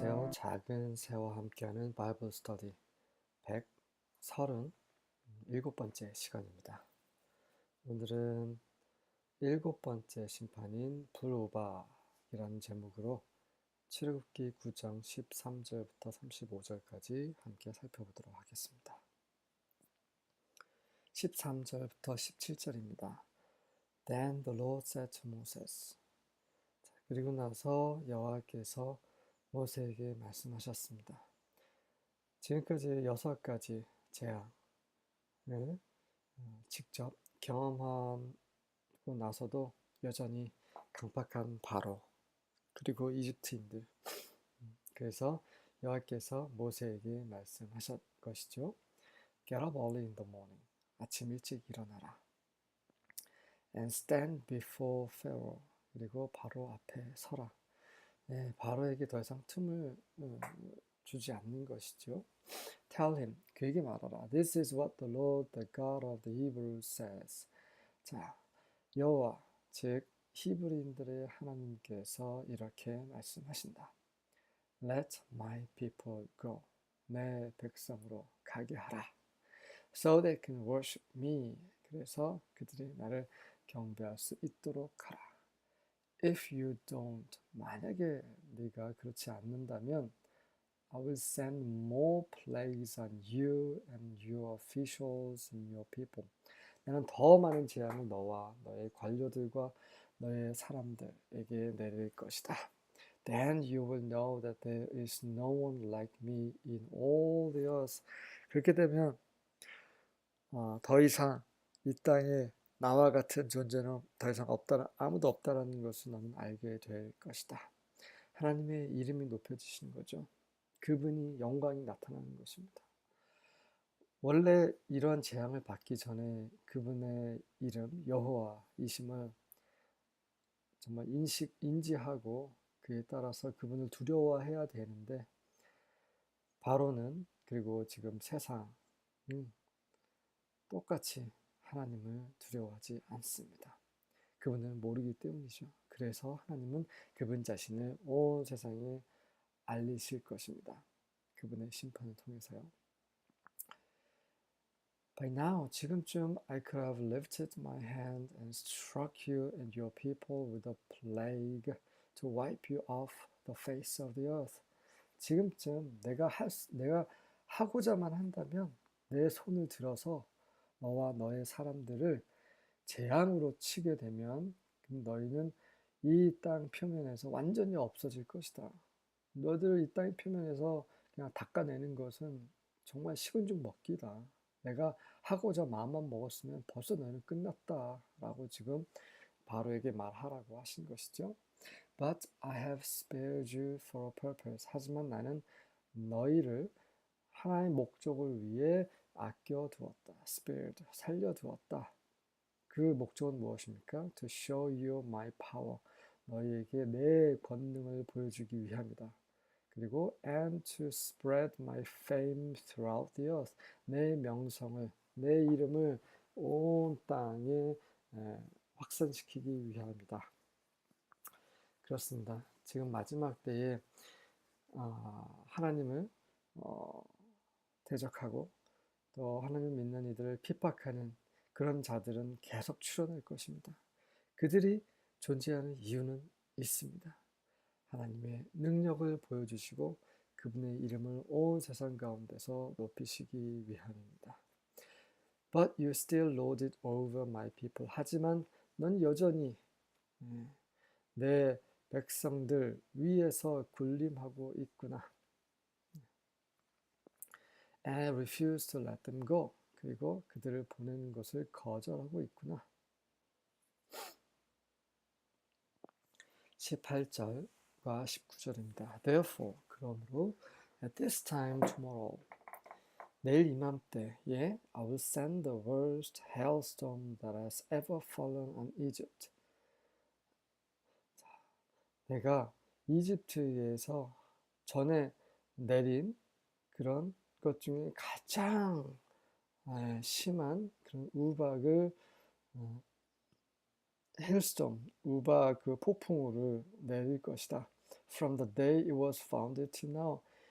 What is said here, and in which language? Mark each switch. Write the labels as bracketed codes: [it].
[ko] 작은 새와 함께하는 바이블 스터디 137번째 시간입니다. 오늘은 7번째 심판인 불오바이라는 제목으로 출애굽기 9장 13절부터 35절까지 함께 살펴보도록 하겠습니다. 13절부터 17절입니다. [en] Then the Lord said to Moses. [ko] 그리고 나서 여호와께서 모세에게 말씀하셨습니다. 지금까지 6가지 재앙을 직접 경험하고 나서도 여전히 강팍한 바로 그리고 이집트인들, 그래서 여호와께서 모세에게 말씀하셨 것이죠. [en] Get up early in the morning. [ko] 아침 일찍 일어나라. [en] And stand before Pharaoh. [ko] 그리고 바로 앞에 서라. 네, 바로에게 더 이상 틈을 주지 않는 것이죠. [en] Tell him, [ko] 그에게 말하라. [en] This is what the Lord, the God of the Hebrews says. [ko] 자, 여호와, 즉 히브리인들의 하나님께서 이렇게 말씀하신다. [en] Let my people go. [ko] 내 백성으로 가게 하라. [en] So they can worship me. [ko] 그래서 그들이 나를 경배할 수 있도록 하라. [en] If you don't, [ko] 만약에 네가 그렇지 않는다면 [en] I will send more plagues on you and your officials and your people. [ko] 나는 더 많은 재앙을 너와 너의 관료들과 너의 사람들에게 내릴 것이다. [en] Then you will know that there is no one like me in all the earth. [ko] 그렇게 되면 더 이상 이 땅에 나와 같은 존재는 더 이상 아무도 없다라는 것을 너는 알게 될 것이다. 하나님의 이름이 높여지시는 거죠. 그분이 영광이 나타나는 것입니다. 원래 이러한 재앙을 받기 전에 그분의 이름 여호와이심을 정말 인지하고 그에 따라서 그분을 두려워해야 되는데 바로는 그리고 지금 세상은 똑같이 하나님을 두려워하지 않습니다. 그분을 모르기 때문이죠. 그래서 하나님은 그분 자신을 온 세상에 알리실 것입니다. 그분의 심판을 통해서요. [en] By now, [ko] 지금쯤 [en] I could have lifted my hand and struck you and your people with a plague to wipe you off the face of the earth. [ko] 지금쯤 내가 하고자만 한다면 내 손을 들어서 너와 너의 사람들을 재앙으로 치게 되면 너희는 이 땅 표면에서 완전히 없어질 것이다. 너희들 이 땅 표면에서 그냥 닦아내는 것은 정말 식은 죽 먹기다. 내가 하고자 마음만 먹었으면 벌써 너희는 끝났다 라고 지금 바로에게 말하라고 하신 것이죠. [en] But I have spared you for a purpose. [ko] 하지만 나는 너희를 하나의 목적을 위해 아껴두었다. spared, 살려두었다. 그 목적은 무엇입니까? [en] To show you my power. [ko] 너희에게 내 권능을 보여주기 위함이다. 그리고 [en] and to spread my fame throughout the earth. [ko] 내 명성을, 내 이름을 온 땅에 확산시키기 위함이다. 그렇습니다. 지금 마지막 때에 하나님을 대적하고 또 하나님을 믿는 이들을 핍박하는 그런 자들은 계속 출현할 것입니다. 그들이 존재하는 이유는 있습니다. 하나님의 능력을 보여주시고 그분의 이름을 온 세상 가운데서 높이시기 위함입니다. [en] But you still lord it over my people. [ko] 하지만 넌 여전히 내 백성들 위에서 군림하고 있구나. [en] And refuse to let them go. [ko] 그리고 그들을 보내는 것을 거절하고 있구나. 18절과 19절입니다. [en] Therefore, [ko] 그러므로 [en] at this time tomorrow, [ko] 내일 이맘때에 [en] I will send the worst hailstorm that has ever fallen on Egypt. [ko] 내가 이집트에서 전에 내린 그런 것 중에 가장 심한 그런 우박을 hailstorm, 우박 그 폭풍우를 내릴 것이다. [en] From the day it was founded till now.